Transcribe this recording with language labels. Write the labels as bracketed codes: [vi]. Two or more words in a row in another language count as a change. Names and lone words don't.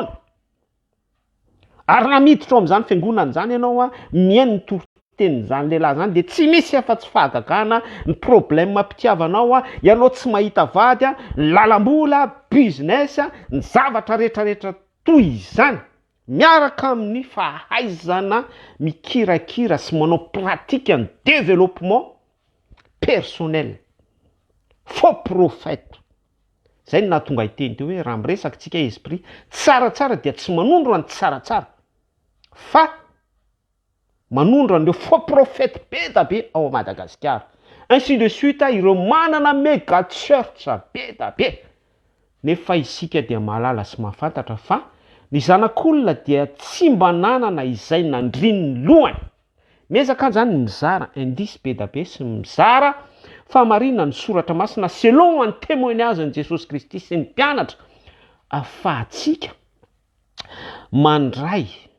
[mg] Ary raha miditra ao amin'izany fiangonana izany ianao mihaino ny toritenin'izany lehilahy zany dia tsy misy afa-tsy fahagagana ny problème mpitiavanao ianao tsy mahita vady lalam-bola, business, ny zavatra rehetrarehetra toy izany miaraka amin'ny fahaizana mikirakira sy manao pratique ny [fr] développement personnel. Faux prophète. [mg] Zay no nahatonga iteny teo hoe raha miresaka tsika esprit tsaratsara dia tsy manondro any tsaratsara fa manondro an'ireo [fr] faux prophète [mg] be da be ao Madagasikara. [fr] Ainsi de suite [mg] ireo manana méga church be da be. Nefa isika dia mahalala sy mahafantatra fa ny zanak'olona dia tsy mba nanana izay nandrin'ny lohany miezaka zany mizara indice be da be sy mizara famarina ny soratra masina selon ny témoignage ny Jesosy Kristy sy ny mpianatra afahatsika mandray